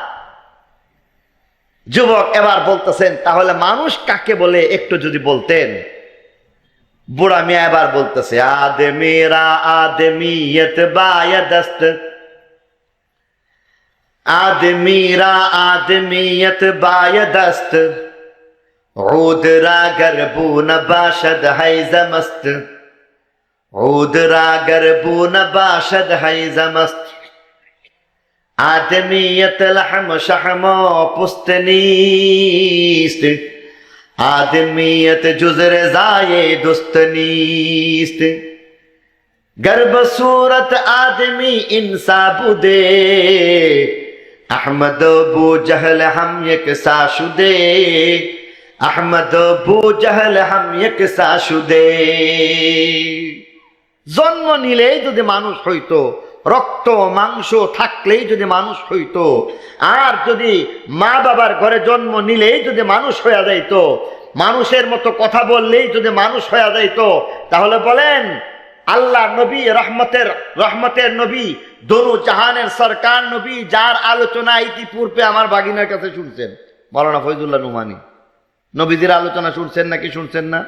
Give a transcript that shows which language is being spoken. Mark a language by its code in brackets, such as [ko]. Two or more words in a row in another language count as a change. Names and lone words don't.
[bn] যুবক এবার বলতেছেন তাহলে মানুষ কাকে বলে একটু যদি বলতেন। বুড়া মিয়া এবার বলতেছে [fa] آدمی را آدمیت بایدست, آدمی را آدمیت بایدست, عود را گربو نباشد حیزم است، عود را گربو نباشد حیزم است، آدمیت لحم شحم و پست نیست، آدمیت جز رضای دوست نیست، گر بصورت آدمی انسا بوده، احمد و بو جہل ہم یکساں شدے، احمد بوجهل هم یکسان شدی. [bn] জন্ম নিলেই যদি মানুষ হইতো, রক্ত মাংস থাকলেই যদি মানুষ হইতো, আর যদি মা বাবার ঘরে জন্ম নিলেই যদি মানুষ হয়ে যাইতো, মানুষের মতো কথা বললেই যদি মানুষ হয়ে যাইতো, তাহলে বলেন আল্লাহ নবী, রহমতের নবী, দনু জাহানের সরকার নবী, যার আলোচনা ইতিপূর্বে আমার বাগিনার কাছে শুনছেন, মাওলানা ফয়জুল্লাহ নুমানী, নবীদের আলোচনা শুনছেন নাকি শুনছেন না?